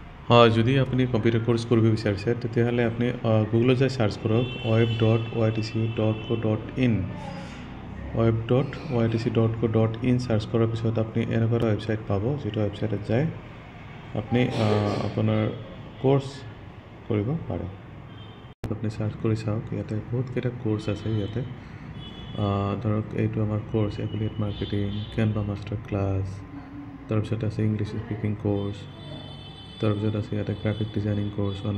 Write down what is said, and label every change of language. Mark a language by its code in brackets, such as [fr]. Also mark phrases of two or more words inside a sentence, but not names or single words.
[as] যদি আপুনি [en] computer course [as] কৰিব বিচাৰিছে তেতিয়াহ'লে আপুনি গুগলত যাই চাৰ্চ কৰক web.ytc.co.in web.ytc.co.in চাৰ্চ কৰাৰ পিছত আপুনি এনেকুৱা এটা ৱেবছাইট পাব যিটো ৱেবছাইটত যায় আপুনি আপোনাৰ কোৰ্চ কৰিব পাৰে আপুনি চাৰ্চ কৰি চাওক ইয়াতে বহুতকেইটা কোৰ্চ আছে ইয়াতে ধৰক এইটো আমাৰ কোৰ্চ [en] affiliate marketing Canva master class [as] তাৰপিছত আছে [en] English speaking course [as] তাৰপিছত আছে ইয়াতে [en] graphic designing course